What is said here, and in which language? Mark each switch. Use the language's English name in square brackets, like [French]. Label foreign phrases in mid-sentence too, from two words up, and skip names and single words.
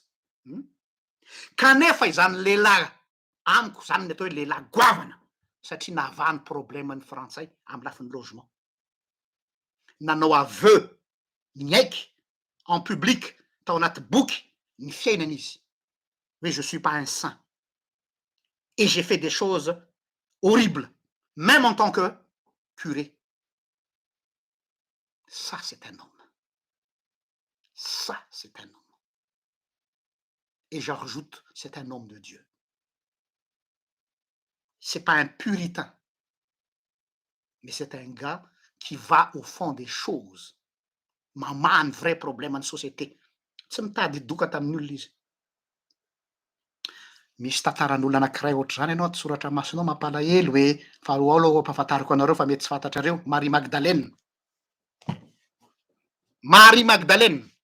[Malagasy] Kanefa izany lehilahy amiko zany ny atao hoe lehilahy goavana satria nahava ny problème ny frantsay amy lafin'ny logement. Nanao aveu miaiky [French] en public [Malagasy] tao anaty boky ny fiainany izy. [French] Oui, je suis pas un saint. Et j'ai fait des choses horribles, même en tant que curé. Ça, c'est un homme. Ça, c'est un homme. Et j'en rajoute, c'est un homme de Dieu. C'est pas un puritain, mais c'est un gars qui va au fond des choses. [Malagasy] Mamaha ny [French] vrai problème [Malagasy] any société. Tsy mitady doka tamin'ny olona izy. Misy tantaran'olona anankiray ohatr'izany ianao antsoratra masonao mampalahelo hoe faharoa aloha ampahafantariko anareo fa mety tsy fantatrareo, Marie Magdalene. Marie Magdalene.